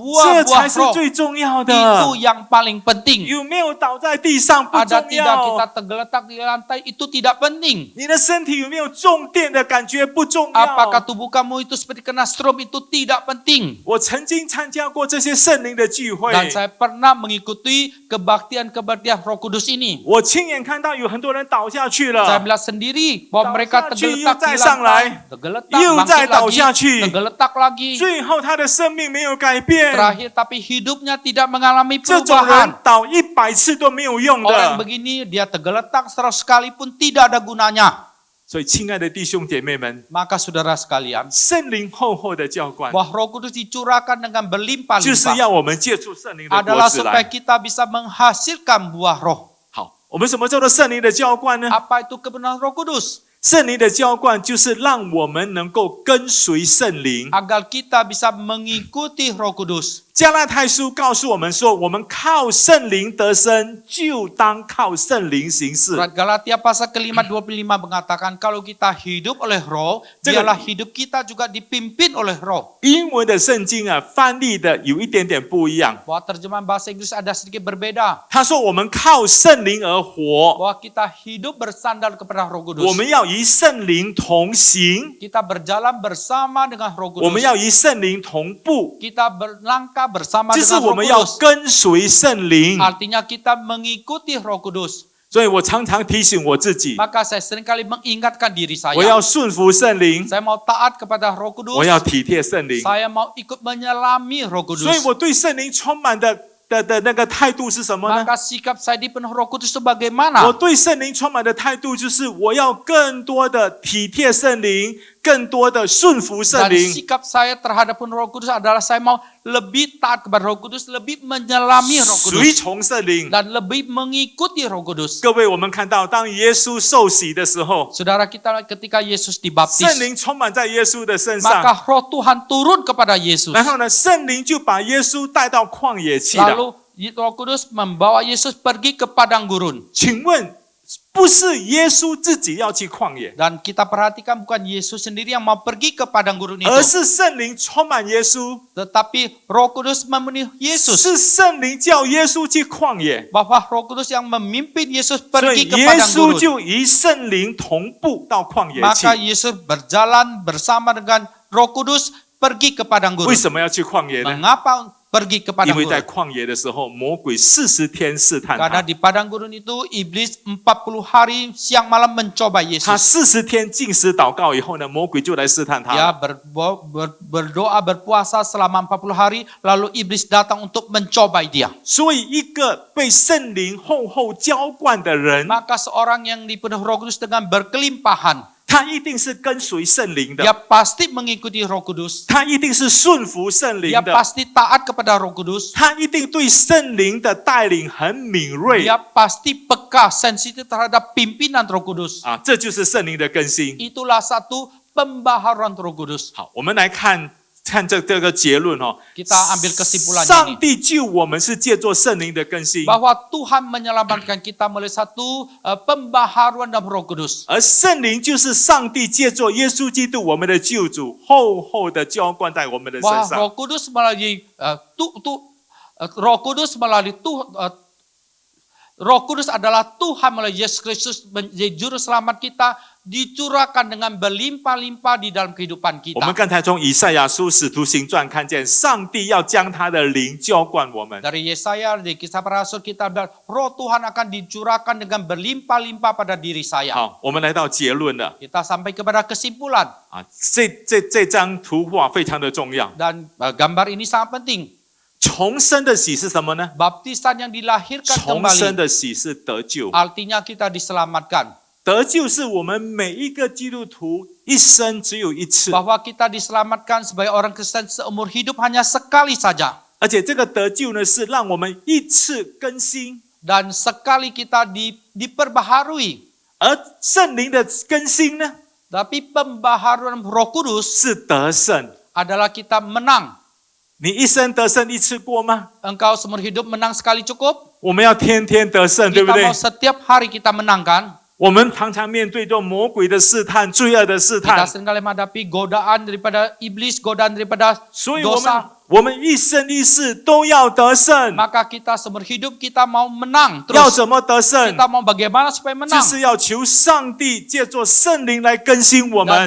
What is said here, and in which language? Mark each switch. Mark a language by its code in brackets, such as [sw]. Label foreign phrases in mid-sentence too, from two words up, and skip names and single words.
[id] buah-buah [zh] 才是 [id] roh. [zh] 最重要的。 [id] Itu yang paling penting. [zh] 有没有倒在地上不 [id] Ada [zh] 重 [id] tidak kita [zh] 要， [id] tergeletak di lantai itu tidak penting. [zh] 你的身体有没有重电的感觉不重 [id] Apakah [zh] 要。 [id] tubuh kamu itu seperti kena strom itu tidak penting. [zh] 我曾经参加过这些圣灵的聚会， [id] Dan saya pernah mengikuti kebaktian-kebaktian Roh Kudus ini. [zh] 我亲眼看到有很多人倒下去 [id] Saya [zh] 了， [id] melihat sendiri bahwa mereka [zh] 倒下去， [id] tergeletak di [zh] 又再上来， [id] lantai, tergeletak, [zh] 又再 [id] bangkit [zh] 倒 [id] lagi, [zh] 下去， [id] tergeletak lagi. [zh] 最后他的生命没有改变。 [id] Terakhir tapi hidupnya tidak mengalami [zh] 这种人 [id] perubahan. [zh] 倒100次都没有用 [id] Orang [zh] 的。 [id] begini dia tergeletak 100 kali pun tidak ada gunanya. [zh] 所以，亲爱的弟兄姐妹们， [id] Maka saudara sekalian, [zh] 圣灵厚厚的浇灌， [id] bahwa Roh Kudus dicurahkan dengan [zh] 就是 [id] berlimpah-limpah [zh] 要我们借助圣灵的果 [id] adalah [zh] 子 [id] supaya [zh] 来。 [id] kita bisa menghasilkan buah roh. [zh] 好，我们什么叫做圣灵的浇灌呢？ [id] Apa itu kebenaran Roh Kudus? [zh] 圣灵的浇灌就是让我们能够跟随圣灵。 [id] Agar kita bisa mengikuti Roh Kudus. [zh] 加拉太书告诉我们说，我们靠圣灵得生，就当靠圣灵行事。 [id] Surat Galatia pasal kelima 25 mengatakan kalau kita hidup oleh roh, biarlah hidup kita juga dipimpin oleh roh. [zh] 英文的圣经啊，翻译的有一点点不一样。 [id] Bahwa terjemahan bahasa Inggris ada sedikit berbeda. [zh] 他说我们靠圣灵而活， [id] Bahwa kita hidup bersandar kepada Roh [zh] 我 [id] Kudus. [zh] 们要与圣灵同行， [id] Kita berjalan bersama dengan Roh [zh] 我们 [id] Kudus. [zh] 要与圣灵同步， [id] Kita berlangkah bersama [zh] 就是 [id] dengan [zh] 我 [id] Roh [zh] 们要 [id] Kudus. [zh] 跟随圣灵。 [id] Artinya kita mengikuti Roh Kudus. [zh] 所以我常常提醒我自己， [id] Maka saya seringkali mengingatkan diri [zh] 我要 [id] saya. [zh] 顺服圣灵， [id] Saya mau taat kepada Roh [zh] 我 [id] Kudus. [zh] 要体贴圣灵。 [id] Saya mau ikut menyelami Roh [zh] 所以 [id] Kudus. [zh] 我对圣灵充满的那个态度是什么呢？ [id] Maka sikap saya dipenuhi Roh Kudus itu [zh] 我 [id] bagaimana? [zh] 对圣灵充满的态度就是我要更多的体贴圣灵，更多的顺服圣 [id] Dan [zh] 灵。 [id] sikap saya terhadap Roh Kudus adalah saya mau lebih taat kepada Roh Kudus, lebih menyelami Roh [zh] 随 [id] Kudus, [zh] 从圣灵。 [id] dan lebih mengikuti Roh Kudus. [zh] 各位，我们看到，当耶稣受洗的时候， [id] Saudara kita ketika Yesus dibaptis, [zh] 圣灵充满在耶稣的身 [id] maka [zh] 上， [id] Roh Tuhan turun kepada Yesus. [zh] 然后呢，圣灵就把耶稣带到旷野去了。 [id] Lalu Roh Kudus membawa Yesus pergi ke padang gurun. [zh] 请问， 不是耶稣自己要去旷野， [id] Dan kita perhatikan bukan Yesus sendiri yang mau pergi ke padang gurun itu. [zh] 而是圣灵充满耶稣， [id] Tetapi Roh Kudus memenuhi Yesus. [zh] 是圣灵叫耶稣去旷野， [id] Bahwa Roh Kudus yang memimpin Yesus [zh] 所 [id] pergi [zh] 以 [id] ke [zh] 耶 [id] padang [zh] 稣 [id] gurun. [zh] 就与圣灵同步到旷野去 [id] Maka。Yesus berjalan bersama dengan Roh Kudus pergi ke padang [zh] 为 [id] gurun. [zh] 什么要去旷野呢？ [id] Mengapa pergi ke [zh] 因 [id] padang [zh] 为在 [id] gurun? [zh] 旷野的时候，魔鬼40天试探 [id] Karena [zh] 他， [id] di padang gurun itu iblis 40 hari siang malam mencoba [zh] 他 [id] Yesus. [zh] 40天禁食祷告以后呢，魔鬼就来试探 [id] Dia [zh] 他。 [id] berdoa berpuasa selama 40 hari lalu iblis datang untuk mencobai dia. [zh] 所以，一个被圣灵厚厚浇灌的人， [id] Maka seorang yang dipenuhi Roh Kudus dengan berkelimpahan, [zh] 他一定是跟随圣灵 [id] dia [zh] 的， [id] pasti mengikuti Roh Kudus. [zh] 他一定是顺服圣灵 [id] Dia [zh] 的， [id] pasti taat kepada Roh Kudus. [zh] 他一定对圣灵的带领很敏锐 [id] Dia pasti peka, sensitif terhadap pimpinan Roh Kudus. [zh] 啊，这就是圣灵的更新。 [id] Itulah satu pembaharuan Roh Kudus. [zh] 好，我们来看这个结论哦。 [id] Kita ambil kesimpulannya [zh] 上 [id] ini. [zh] 帝救我们是借助圣灵的更新， [id] Bahwa Tuhan menyelamatkan kita melalui satu pembaharuan dalam Roh Kudus. [zh] 而圣灵就是上帝借助耶稣基督我们的救主，厚厚的浇灌在我们的身 [id] Bahwa [zh] 上。 [id] Roh Kudus melalui Roh Kudus melalui Roh Kudus adalah Tuhan melalui Yesus Kristus menjadi juru selamat kita dicurahkan dengan berlimpah-limpah di dalam kehidupan [zh] 我们 [id] kita. [zh] 刚才从以赛亚书使徒行传看见，上帝要将他的灵浇灌我们。 [id] Dari Yesaya, di kisah para rasul kita bilang, roh Tuhan akan dicurahkan dengan berlimpah-limpah pada diri saya. [zh] 好，我们来到结论了 [id] Kita sampai kepada kesimpulan [zh] 啊！这张图画非常的重要。 [id] dan gambar ini sangat penting. [zh] 重生的喜是什么呢？ [id] Baptisan yang dilahirkan [zh] 重生 [id] kembali [zh] 的喜是得救， [id] artinya kita diselamatkan. [zh] 得救是我们每一个基督徒一生只有一次， [id] Bahwa kita diselamatkan sebagai orang Kristen seumur hidup hanya sekali saja. [zh] 而且这个得救呢是让我们一次更新， [id] Dan sekali kita diperbaharui. [zh] 而圣灵的更新呢 [id] Tapi pembaharuan Roh Kudus [zh] 是得胜。 [id] adalah kita menang. [zh] 你一生得胜一次过吗？ [id] Engkau seumur hidup menang sekali cukup? [zh] 我们要天天得胜，对不 [id] Kita [zh] 对 [id] mau？ setiap hari kita menang kan? [zh] 我们常常面对着魔鬼的试探、罪恶的试 [id] Kita [zh] 探， [id] seringkali menghadapi godaan daripada iblis, godaan daripada [zh] 所以 [id] dosa. [zh] 我们一生一世都要得胜。 [id] Maka kita seumur hidup kita mau menang [zh] 要 [id] terus. [zh] 怎么得胜？ [id] Kita mau bagaimana supaya [zh] 就 [id] menang? [zh] 是要求上帝借助圣灵来更新我 [id] Dan